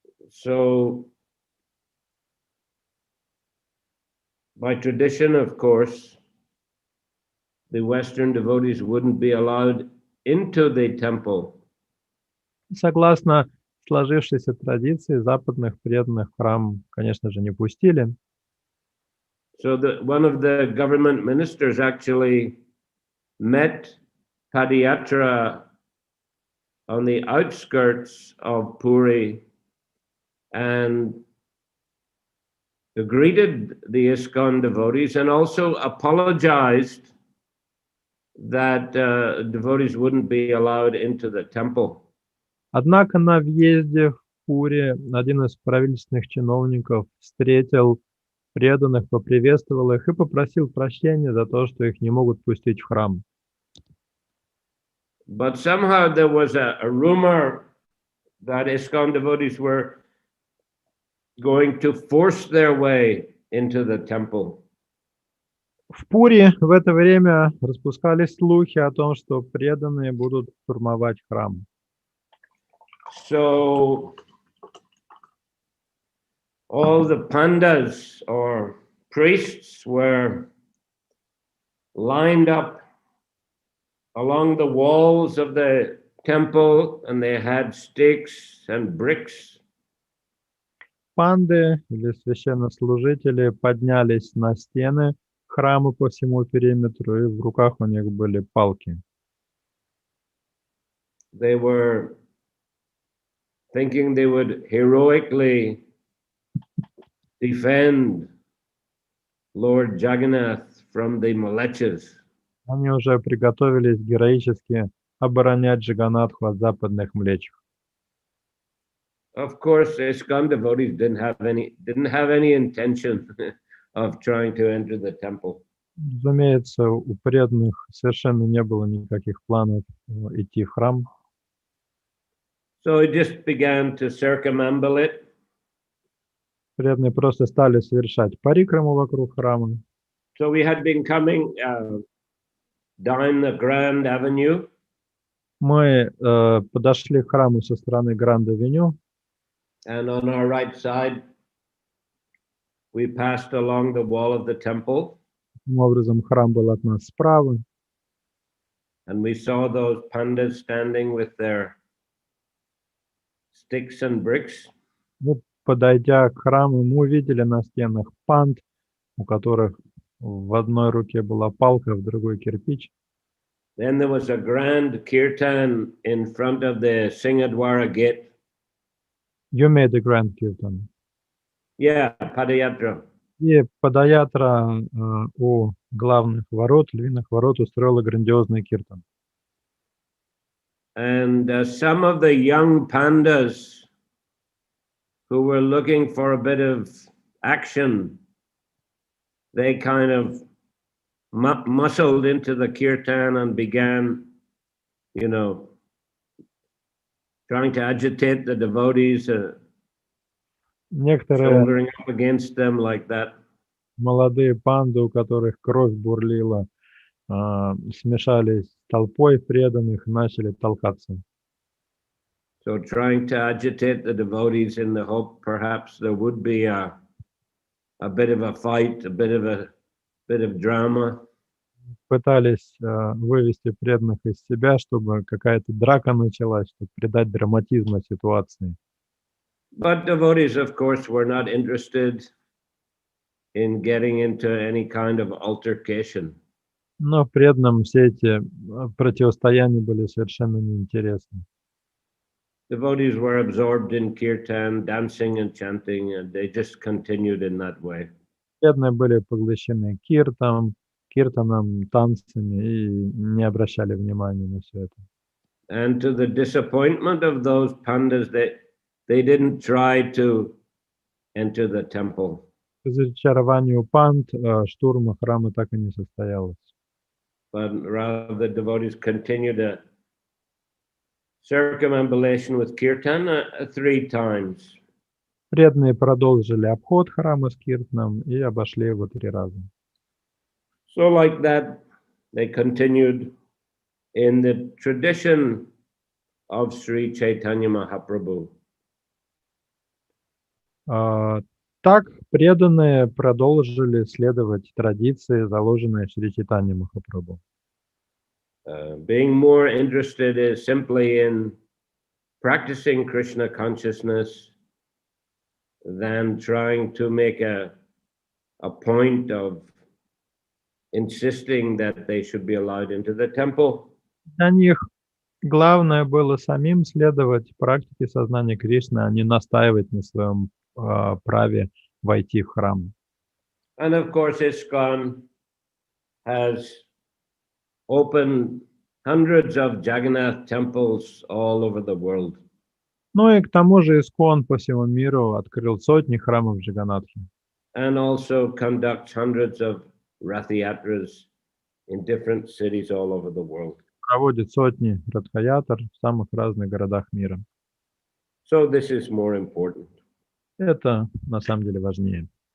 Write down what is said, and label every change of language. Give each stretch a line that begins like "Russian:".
English: So, by tradition, of course, the Western devotees wouldn't be allowed into the temple.
Russian: Согласно сложившейся традиции, западных преданных в храм, конечно же, не пустили.
English: So one of the government ministers actually met Padayatra on the outskirts of Puri and greeted the ISKCON devotees and also apologized that devotees wouldn't be allowed into the temple.
Russian: Однако на въезде в Пури один из правительственных чиновников встретил преданных, поприветствовал их и попросил прощения за то, что их не могут пустить в храм.
English: But somehow there was a rumor that ISKCON devotees were going to force their way into the temple.
Russian: В Пури в это время распускались слухи о том, что преданные будут штурмовать храм.
English: So all the pandas or priests were lined up along the walls of the temple, and they had sticks and bricks.
Russian: Панды или священнослужители поднялись на стены храма по всему периметру, и в руках у них были палки.
English: They were thinking they would heroically defend Lord Jagannath from the Malechas.
Russian: Они уже приготовились героически оборонять Джаганнатху от западных млечих.
English: Of course, ISKCON devotees didn't have any intention of trying to enter the temple.
Russian: Разумеется, у преданных совершенно не было никаких планов идти в храм.
English: So it just began to circumambule it.
Russian: Преданные просто стали совершать парикраму вокруг храма.
English: So we had been coming down the Grand Avenue.
Russian: Мы подошли к храму со стороны Гранд-авеню.
English: And on our right side, we passed along the wall of the temple.
Russian: Таким образом, храм был от нас справа.
English: And we saw those pandas standing with their sticks and bricks.
Russian: И, подойдя к храму, мы увидели на стенах панд, у которых в одной руке была палка, в другой кирпич.
English: Then there was a grand kirtan in front of the Singadwara gate. You made a grand kirtan. Yeah, Padayatra.
Russian: И Падаятра у главных ворот, львиных ворот, устроила грандиозный киртан.
English: And some of the young pandas who were looking for a bit of action, they kind of muscled into the kirtan and began, trying to agitate the devotees,
Russian: Некоторые
English: shouldering up against them like that.
Russian: молодые панды, у которых кровь бурлила, смешались с толпой преданных и начали толкаться.
English: So trying to agitate the devotees in the hope perhaps there would be a bit of a fight, a bit of drama.
Russian: Пытались вывести преданных из себя, чтобы какая-то драка началась, чтобы придать драматизма ситуации.
English: But devotees, of course, were not interested in getting into any kind of altercation.
Russian: Но преданным все эти противостояния были совершенно неинтересны.
English: Devotees were absorbed in kirtan, dancing and chanting, and they just continued in that way.
Russian: Преданные были поглощены киртаном, танцами и не обращали внимания на все это.
English: And to the disappointment of those pandas, they didn't try to enter the temple.
Russian: К разочарованию панд штурма храма так и не состоялось.
English: But rather the devotees continued a circumambulation with kirtan 3 times.
Russian: Преданные продолжили обход храма с киртаном и обошли его 3 раза.
English: So like that, they continued in the tradition of Sri Chaitanya Mahaprabhu.
Russian: Так преданные продолжили следовать традиции, заложенные Шри Чайтанья Махапрабху.
English: Being more interested is simply in practicing Krishna consciousness than trying to make a point of insisting that they should be allowed into the temple.
Russian: Для них главное было самим следовать практике сознания Кришны, а не настаивать на своем праве войти в храм.
English: And of course, ISKCON has opened hundreds of Jagannath temples all over the world.
Russian: Ну и к тому же ИСККОН по всему миру открыл сотни храмов Джаганнатхи.
English: And also conducts hundreds of Rath-yatras in different cities all over the world.
Russian: Проводит сотни радха-ятр в самых разных городах мира.
English: So this is more important.
Russian: Это на самом деле важнее.